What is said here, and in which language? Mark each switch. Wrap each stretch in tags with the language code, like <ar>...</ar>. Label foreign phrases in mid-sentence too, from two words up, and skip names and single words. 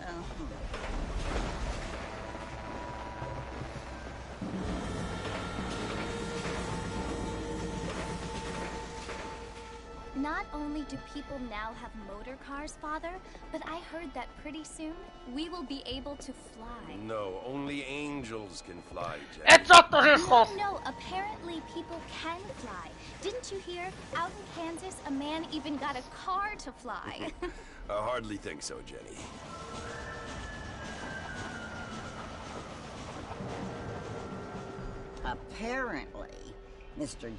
<en>Not only do people now have motor cars, Father, but I heard that pretty soon we will be able to fly. No, only angels can fly, Jenny.</en> <fi>Et sä oot tosissaan?</fi> <en>No, apparently people can fly. Didn't you hear? Out in Kansas, a man even got a car to fly. I hardly think so, Jenny. Apparently, Mr.</en>